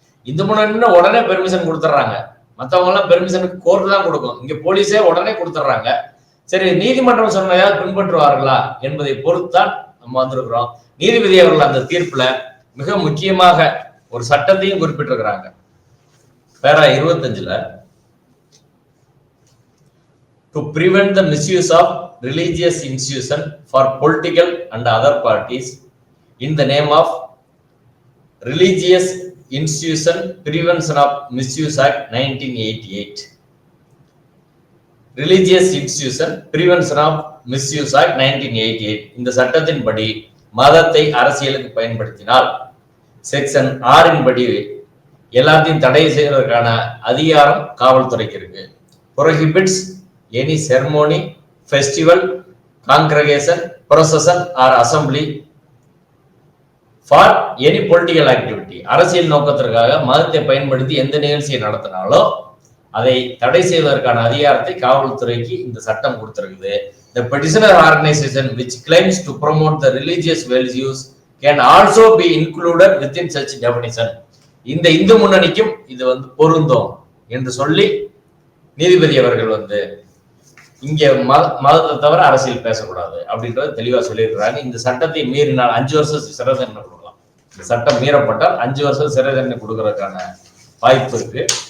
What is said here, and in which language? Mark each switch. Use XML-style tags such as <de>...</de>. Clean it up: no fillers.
<ta>இந்து முன்னணி உடனே பெர்மிஷன் கொடுத்துட்றாங்க, மற்றவங்க எல்லாம் பெர்மிஷனுக்கு கோர்ட் தான் கொடுக்கும். இங்க போலீஸே உடனே கொடுத்துட்றாங்க. சரி, நீதிமன்றம் சொன்னதையாவது பின்பற்றுவார்களா என்பதை பொறுத்தான் நம்ம வந்திருக்கிறோம். நீதிபதி அவர்கள் அந்த தீர்ப்புல மிக முக்கியமாக ஒரு சட்டத்தையும் குறிப்பிட்டிருக்கிறாங்க. பேரா 25ல</ta> <en>to prevent the misuse of religious institution for political and other parties in the name of Religious Institution Prevention of Misuse Act 1988.</en> <ta>Religious Institution Prevention of Misuse Act 1988 இந்த சட்டத்தின்படி மதத்தை அரசியலுக்கு பயன்படுத்தினால் செக்ஷன் 6 படி எல்லாத்தையும் தடை செய்வதற்கான அதிகாரம் காவல்துறைக்கு இருக்கு.</ta> <en>Prohibits any ceremony, festival, congregation, procession or assembly for any political activity.</en> <ta>அரசியல் நோக்கத்திற்காக மதத்தை பயன்படுத்தி எந்த நிகழ்ச்சியை நடத்தினாலோ அதை தடை செய்வதற்கான அதிகாரத்தை காவல்துறைக்கு இந்த சட்டம் கொடுத்திருக்குது.</ta> <en>The petitioner organization which claims to promote the religious values can also be included within such definition.</en> <ta>இந்த இந்து முன்னணிக்கும் இது வந்து பொருந்தும் என்று சொல்லி நீதிபதி அவர்கள் இங்க மதத்தை தவிர அரசியல் பேசக்கூடாது அப்படின்றத தெளிவா சொல்லியிருக்கிறாங்க. இந்த சட்டத்தை மீறினால் 5 வருஷம் சிறை தண்டனை கொடுக்கலாம். இந்த சட்டம் மீறப்பட்டால் 5 வருஷம் சிறை தண்டனை கொடுக்கறதுக்கான வாய்ப்பு இருக்கு.</ta>